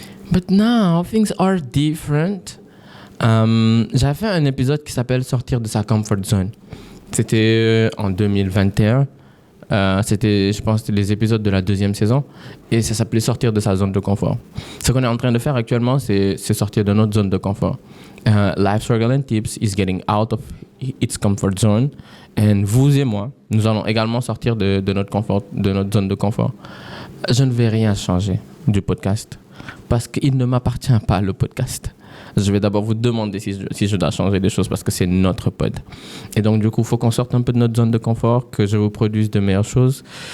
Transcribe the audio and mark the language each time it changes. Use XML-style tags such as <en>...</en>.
<en>But now, things are different.</en> <fr>J'avais fait un épisode qui s'appelle Sortir de sa comfort zone. C'était en 2021. C'était, je pense, les épisodes de la 2e saison. Et ça s'appelait Sortir de sa zone de confort. Ce qu'on est en train de faire actuellement, c'est sortir de notre zone de confort.</fr> <en>Life Struggle and Tips is getting out of its comfort zone.</en> <fr>Et vous et moi, nous allons également sortir de notre zone de confort. Je ne vais rien changer du podcast parce qu'il ne m'appartient pas, le podcast. Je vais d'abord vous demander si je dois changer des choses parce que c'est notre pod. Et donc, du coup, il faut qu'on sorte un peu de notre zone de confort, que je vous produise de meilleures choses.</fr>